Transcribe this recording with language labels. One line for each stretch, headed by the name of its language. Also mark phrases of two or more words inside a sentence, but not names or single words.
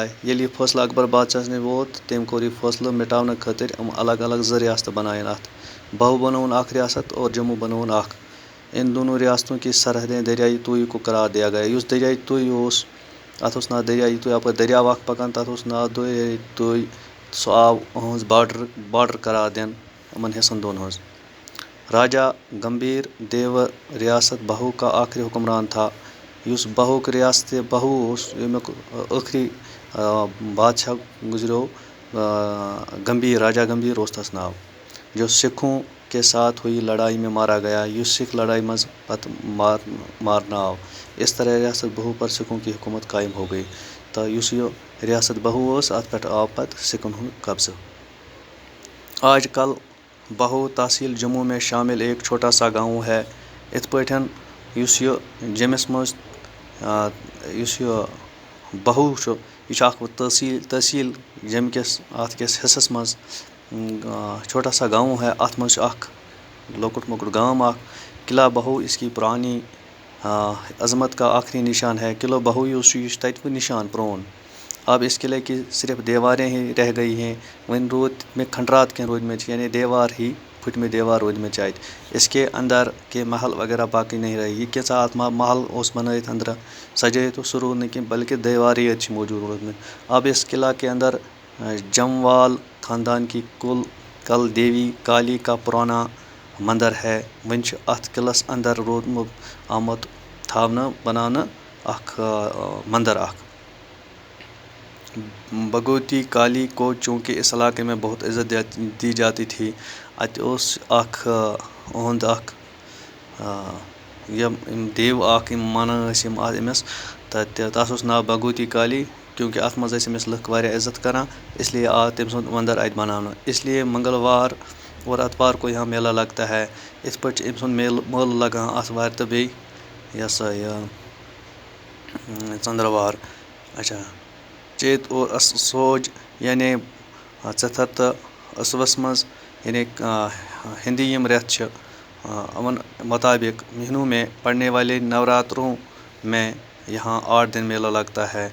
Kashmiri: ییٚلہِ یہِ فٲصلہٕ اکبر بادشاہس نِش ووت تٔمۍ کوٚر یہِ فٲصلہٕ مٹاونہٕ خٲطرٕ یِم الگ الگ 2 ریاستہٕ بنایَن اَتھ. بہو بنووُن اکھ ریاست اور جموں بنووُن اکھ.
Urdu: ان دونوں ریاستوں کی سرحدیں دریائی توئی کو قرار دیا گیا.
Kashmiri: یُس دریائی توئی اوس اَتھ اوس ناو دریائی توئی، اَپٲرۍ دٔریاو اکھ پکان تَتھ اوس ناو دریائی توئی. سُہ آو أہٕنٛز باڈر قرار دِنہٕ یِمن حِصن دۄن ہٕنٛز.
Urdu: راجا گمبھیر دیو ریاست بہو کا آخری حکمران تھا.
Kashmiri: یُس بہوُک ریاست بہو اوس، ییٚمیُک ٲخری بادشاہ گُزریو گمبھیر، راجا گمبھیر اوس تَس ناو.
Urdu: جو سکھوں کے ساتھ ہوئی لڑائی میں مارا گیا،
Kashmiri: یُس سکھ لڑائی منٛز پتہٕ مارنہٕ آو.
Urdu: اس طرح ریاست بہو پر سکھوں کی حکومت قائم ہو گئی.
Kashmiri: تہٕ یُس یہِ ریاست بہو ٲس اَتھ پٮ۪ٹھ آو پتہٕ سکھن ہُنٛد قبضہٕ.
Urdu: آج کل بہو تحصیل جموں میں شامل ایک چھوٹا سا گاؤں ہے.
Kashmiri: یِتھ پٲٹھۍ یُس یہِ جیٚمِس منٛز یُس یہِ بہو چھُ یہِ چھُ اکھ تحصیل جیٚمہِ کِس اَتھ کِس حِصس منٛز
Urdu: چھوٹا سا گاؤں ہے.
Kashmiri: اَتھ منٛز چھُ اکھ لۄکُٹ مۄکُٹ گام اکھ.
Urdu: قلعہ بہو اس کی پرانی عظمت کا آخری نشان ہے.
Kashmiri: قلعہ بہو یُس چھُ یہِ چھُ تَتہِ نِشان پرون.
Urdu: اب اس قلعے کی صرف دیواریں ہی رہ گئی ہیں.
Kashmiri: وۄنۍ روٗدۍ تِم کھنڈرات کینٛہہ روٗدۍمٕتۍ چھِ، یعنی دیوار ہی پھٕٹمٕتۍ دیوار روٗدۍمٕتۍ چھِ اَتہِ.
Urdu: اس کے اندر کے محل وغیرہ باقٕے نہیں رہے.
Kashmiri: یہِ کیٛاہ اَتھ محل اوس بنٲیِتھ أنٛدرٕ سجٲیِتھ اوس سُہ روٗد نہٕ کینٛہہ بلکہِ دیوارٕے یٲتۍ چھِ موٗجوٗد روٗدۍمٕتۍ.
Urdu: اب اس قلعہ کے اندر جموال خاندان کی کل دیوی کالی کا پرانا مندر ہے.
Kashmiri: وۄنۍ چھُ اَتھ قلعس اندر آمُت تھاونہٕ بناونہٕ اکھ مندر اکھ.
Urdu: بھگوتی کالی کو چوٗنٛکہِ اس علاقے میں بہت عزت دی جاتی تھی.
Kashmiri: اَتہِ اوس اکھ اُہُنٛد اکھ یِم دیو اکھ یِم مانان ٲسۍ یِم أمِس، تہٕ تَتھ اوس ناو بھگوتی کالی. کیونکہِ اَتھ منٛز ٲسۍ أمِس لُکھ واریاہ عزت کران،
Urdu: اس لیے
Kashmiri: آو تٔمۍ سُنٛد مندر اَتہِ بناونہٕ.
Urdu: اس لیے منگلوار اور اتوار کو یہاں میلہ لگتا ہے.
Kashmiri: یِتھ پٲٹھۍ چھُ أمۍ سُنٛد مٲلہٕ لگان آتھوارِ تہٕ بیٚیہِ یہِ ہسا یہِ ژنٛدٕروار.
Urdu: اچھا چیت اور سوج یعنی 4
Kashmiri: تہٕ ٲسوَس منٛز یعنی ہِنٛدی یِم رٮ۪تھ چھِ یِمن مطابق
Urdu: مہینوں میں پڑنے والے نوراتروں میں یہاں 8 دن میلہ لگتا ہے.